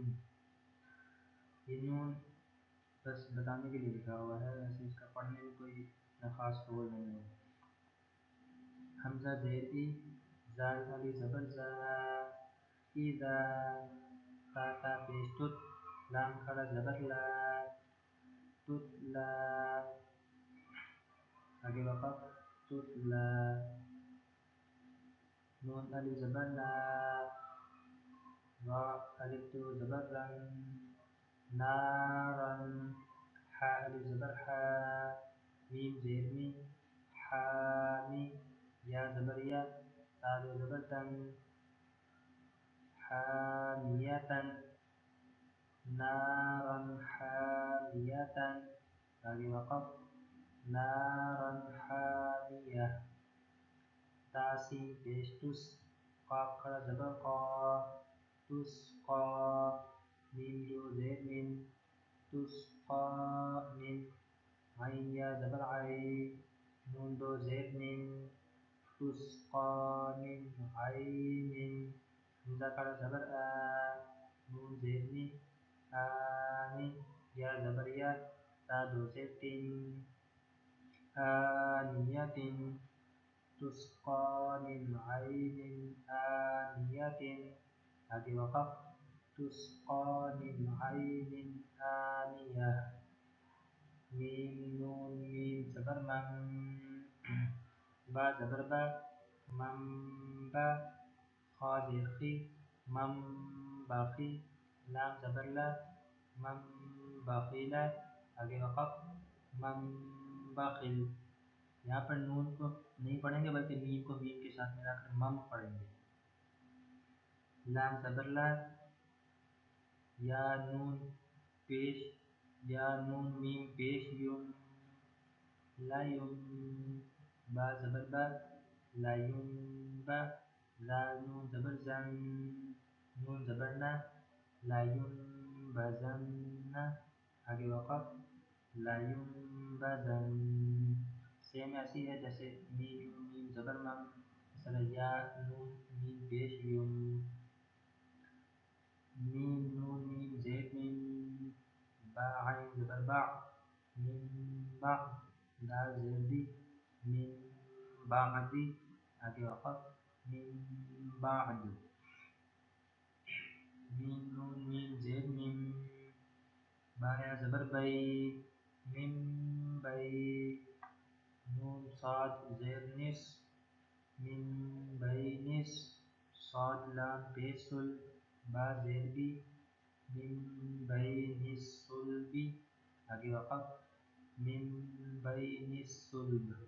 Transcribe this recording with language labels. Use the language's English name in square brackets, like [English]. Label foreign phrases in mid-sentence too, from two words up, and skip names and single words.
[Urdu] یہ نون بس بتانے کے لیے لکھا ہوا ہے، ویسے اس کا پڑھنے میں کوئی خاص رول نہیں ہے. حمزہ زیر ای، زال علی زبر زا، ایذا، تا تا پیش تت، لام کھڑا زبر لا، تتلا، آگے وقف تتلا. نون الف زبر نا، را الف تو زبر رن، نارن، حا الف زبر حا، میم زیر می، حامی، یا زبر یا، تا دو زبر تن، حامیتن، [Arabic] نارن حامیتن، [Urdu] آگے وقف [Arabic] نارن حامیہ. [Urdu] تاسی پیش تس، قاف کھڑا زبر قا، تسقا، میم دو زیر من، [Arabic] تسقا من، [Urdu] عین یا زبر عی، نون دو زیر من، [Arabic] تسقا من عین، [Urdu] حمزہ کھڑا زبر آ، نون زیر نی، آمین، یا زبر یا، تا دو زیر تین، آنیت، [Arabic] تسقا من عین آنیت، [Urdu] آگے وقف [Arabic] تسقا من عین آنیہ. [Urdu] میم نون میم زبر مم، با زبر با، مم با، خا زیر خی، مم باقی، لام زبر لا، مم باقیلا، آگے وقف مم باقل. یہاں پر نون کو نہیں پڑھیں گے بلکہ میم کو میم کے ساتھ ملا کر مم پڑھیں گے. لام زبر لا، یا نون پیش، یا نون میم پیش یم، لا یم، با زبر با، لا یم با، زال نون زبر زن، نون زبر نا، لا یم بزن، آگے وقف [Arabic] لا یم بزن. [Urdu] سیم ایسی ہے جیسے میم میم زبر مم، مثلا یا نون میم پیش یم، میم نون میم زیر میم، با عین زبر با، میم با، دال زیر دی، میم بعدی، آگے وقف میم بعد. بي من بي نون صاد زير نس من بينس صاد لام بيسل با زير بي [Arabic] من بين الصلب [Urdu] آگے وقف [Arabic] من بين الصلب